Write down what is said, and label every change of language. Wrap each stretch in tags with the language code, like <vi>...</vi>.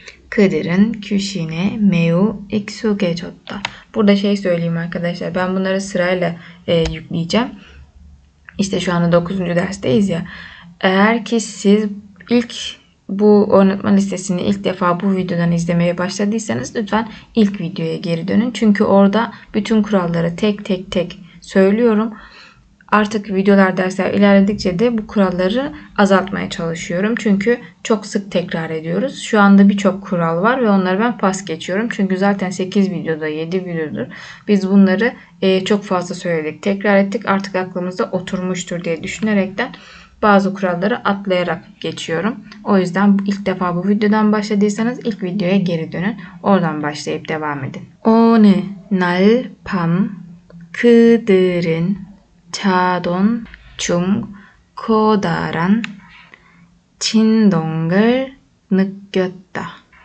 <ko>Kıdırın 귀신에 매우 익숙해졌다.</ko> <tr>Burada şey söyleyeyim arkadaşlar. Ben bunları sırayla yükleyeceğim. İşte şu anda 9. dersteyiz ya. Eğer ki siz bu oynatma listesini ilk defa bu videodan izlemeye başladıysanız lütfen ilk videoya geri dönün. Çünkü orada bütün kuralları tek tek söylüyorum. Artık videolar, dersler ilerledikçe de bu kuralları azaltmaya çalışıyorum. Çünkü çok sık tekrar ediyoruz. Şu anda birçok kural var ve onları ben pas geçiyorum. Çünkü zaten 8 videoda 7 videodur. Biz bunları çok fazla söyledik. Tekrar ettik. Artık aklımızda oturmuştur diye düşünerekten bazı kuralları atlayarak geçiyorum. O yüzden ilk defa bu videodan başladıysanız ilk videoya geri dönün. Oradan başlayıp devam edin.</tr> <ko>어느 날 밤 그들은 자던 중 커다란 진동을 느꼈다.</ko>